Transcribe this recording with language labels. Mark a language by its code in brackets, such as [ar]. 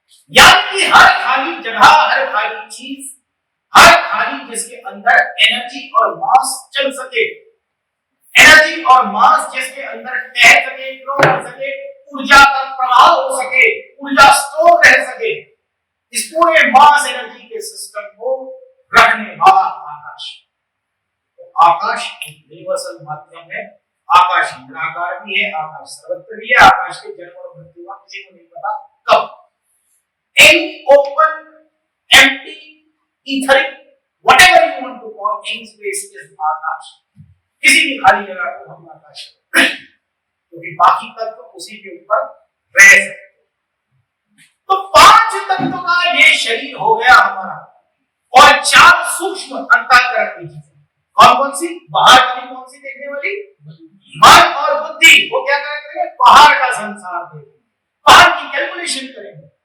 [hi] यानी कि हर खाली जगह, हर खाली चीज, हर खाली जिसके अंदर एनर्जी और मास चल सके, एनर्जी और मास जिसके अंदर ठहर सके, फ्लो कर सके, ऊर्जा का प्रवाह हो सके, ऊर्जा स्टोर रह सके, इस पूरे मास एनर्जी के सिस्टम को रखने वाला आकाश। तो आकाश एक यूनिवर्सल माध्यम है। आकाश निराकार भी है, आकाश सर्वत्र भी है। आकाश के जन्म और मृत्यु का किसी को नहीं पता कब। [en] Any open, empty, etheric, whatever you want to call, any space is akash. [hi] किसी भी खाली जगह को हम आकाश कहते हैं, क्योंकि बाकी तत्व उसी के ऊपर रह सकते। तो 5 तत्व का ये शरीर हो गया हमारा, और 4 सूक्ष्म अंतःकरण की चीजें। कौन कौन सी? बाहर वाली कौन सी देखने वाली? मन और बुद्धि। वो क्या करेंगे? बाहर का संसार देखेंगे, बाहर की कैलकुलेशन करेंगे।